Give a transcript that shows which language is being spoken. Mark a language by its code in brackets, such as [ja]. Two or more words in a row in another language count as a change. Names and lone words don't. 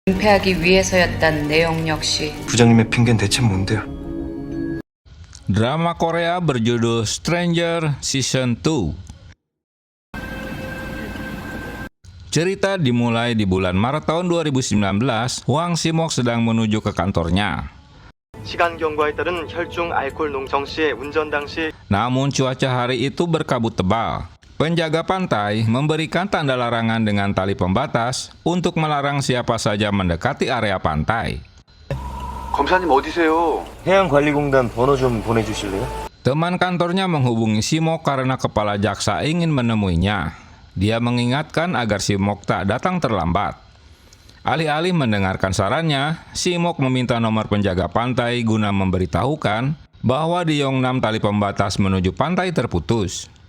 [ko] 은폐하기 위해서였단 내용 역시 부장님의 핑계는 대체 뭔데요? [id] Drama Korea berjudul Stranger Season 2. Cerita dimulai di bulan Maret tahun 2019. Hwang Si-mok sedang menuju ke kantornya. [ko] 시간 경과에 따른 혈중 알코올 농성 시 운전 당시 [id] Namun cuaca hari itu berkabut tebal. Penjaga pantai memberikan tanda larangan dengan tali pembatas untuk melarang siapa saja mendekati area pantai. [ko] 검사님 어디세요? 해양관리공단 번호 좀 보내주실래요? [id] Teman kantornya menghubungi Si-mok karena kepala jaksa ingin menemuinya. Dia mengingatkan agar Si-mok tak datang terlambat. Alih-alih mendengarkan sarannya, Si-mok meminta nomor penjaga pantai guna memberitahukan bahwa di Yongnam tali pembatas menuju pantai terputus.